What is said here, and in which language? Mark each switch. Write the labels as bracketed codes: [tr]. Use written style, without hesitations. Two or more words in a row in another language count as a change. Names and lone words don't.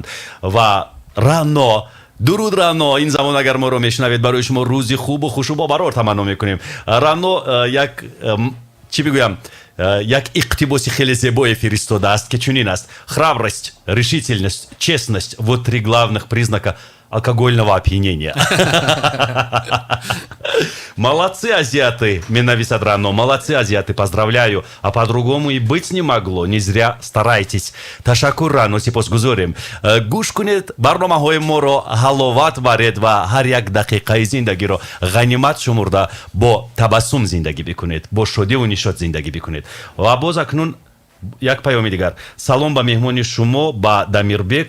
[tg] Ва Рано, дуруд Рано, ин замон агар моро мешунавед, барои шумо рӯзи хубу хушубо барор таманно мекунем. Рано як чӣ бигӯям, як иқтибоси хеле зебое фиристодааст, ки чунин аст: [ru] храбрость, решительность, честность — вот три главных признака алкогольного опьянения. Молодцы, азиаты, менависат Рано, молодцы, азиаты, поздравляю. А по-другому и быть не могло, не зря старайтесь. [tg] Ташаккур, Рано, сипосгузорем. Гӯш кунед барномаҳои моро ҳаловат баред ва ҳар як дақиқаи зиндагиро ғанимат шумурда бо табассум зиндагӣ бикунед, бо шодиву нишод зиндагӣ бикунед. Ва боз акнун як паёми дигар. Салом ба меҳмони шумо, ба Дамирбек.